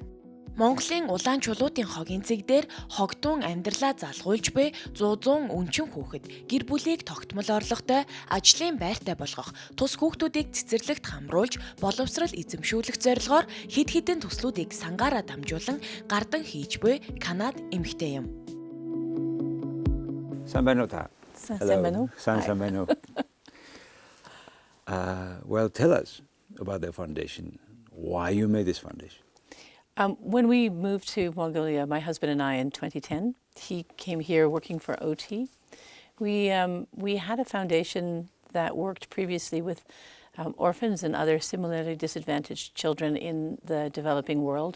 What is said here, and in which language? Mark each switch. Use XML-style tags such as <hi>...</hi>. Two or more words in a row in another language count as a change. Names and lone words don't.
<mn>Монголын Улаанчулуутын хогын цэг дээр хогтун амьдралаа залгуулж буй 100 өнчин хүүхэд гэр бүлийг тогтмол орлоготой ажлын байртай болгох, тус хүүхдүүдийг цэцэрлэгт хамруулж боловсрал эзэмшүүлэх зорилгоор хэд хэдэн төслүүдийг сангаараа дамжуулан гардан хийж буй Канада эмэгтэй юм. Сайн байна уу та? Сайн байна уу? Сайн байна уу?</mn> <en>Well, tell us about the foundation. Why you made this foundation? When we moved to Mongolia, my husband and I in 2010, he came here working for OT. We had a foundation that worked previously with orphans and other similarly disadvantaged children in the developing world.</en>